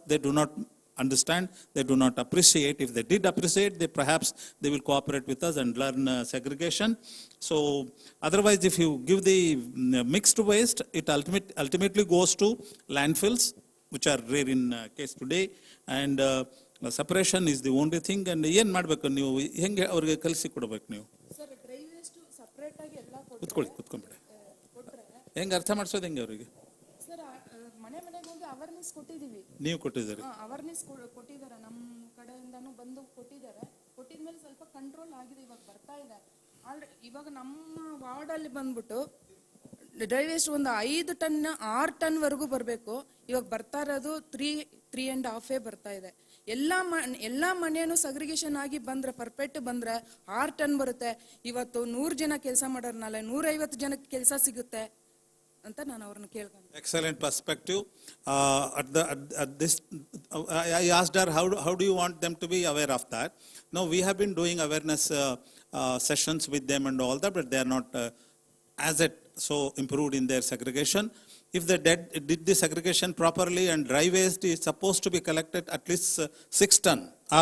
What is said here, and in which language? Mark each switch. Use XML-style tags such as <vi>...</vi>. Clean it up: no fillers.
<en>They do not understand, they do not appreciate. If they did appreciate, perhaps they will cooperate with us and learn segregation. So otherwise, if you give the mixed waste, it ultimately goes to landfills, which are rare in case today. And separation is the only thing.</en> <kn>And ಏನು ಮಾಡಬೇಕು ನೀವು, ಹೆಂಗೆ ಅವ್ರಿಗೆ ಕಲಿಸಿ ಕೊಡಬೇಕು ನೀವು? ಕೂತ್ಕೊಂಡ್ಬಿಡಿ. ಹೆಂಗೆ ಅರ್ಥ ಮಾಡಿಸೋದು ಹೆಂಗೆ ಅವರಿಗೆ? ಅವೇರ್ನೆಸ್ ಕೊಟ್ಟಿದ್ದೀವಿ. ನೀವು ಕೊಟ್ಟಿದ್ದೀರಿ? ಅವೇರ್ನೆಸ್ ಕೊಟ್ಟಿದ್ದಾರೆ, ನಮ್ಮ ಕಡೆಯಿಂದನೂ ಬಂದು ಕೊಟ್ಟಿದ್ದಾರೆ. ಕೊಟ್ಟಿದ್ಮೇಲೆ ಸ್ವಲ್ಪ ಕಂಟ್ರೋಲ್ ಆಗಿದೆ, ಇವಾಗ ಬರ್ತಾ ಇದೆ. ಆಲ್ರೆಡಿ ಇವಾಗ ನಮ್ಮ ವಾರ್ಡಲ್ಲಿ ಬಂದ್ಬಿಟ್ಟು ಡ್ರೈ ವೇಸ್ಟ್ ಒಂದು 5 ಟನ್ 6 ಟನ್ ವರೆಗೂ ಬರಬೇಕು. ಇವಾಗ ಬರ್ತಾ ಇರೋದು 3.5 ಬರ್ತಾ ಇದೆ. ಎಲ್ಲ ಮನೆಯೂ ಸಗ್ರಿಗೇಷನ್ ಆಗಿ ಬಂದ್ರೆ, ಪರ್ಫೆಕ್ಟ್ ಬಂದ್ರೆ 6 ಟನ್ ಬರುತ್ತೆ. ಇವತ್ತು 100 ಜನ ಕೆಲಸ ಮಾಡೋರ್ನಲ್ಲ 150 ಜನಕ್ಕೆ ಕೆಲಸ ಸಿಗುತ್ತೆ ಅಂತ ನಾನು ಅವ್ರನ್ನ ಕೇಳ್ಕೊಂಡು.</kn> <en>Excellent perspective. At this, I asked her, how do you want them to be aware of that? No, we have been doing awareness sessions with them and all that, but they are not as yet so improved in their segregation. If they did the segregation properly, and dry waste is supposed to be collected at least 6 ton.</en>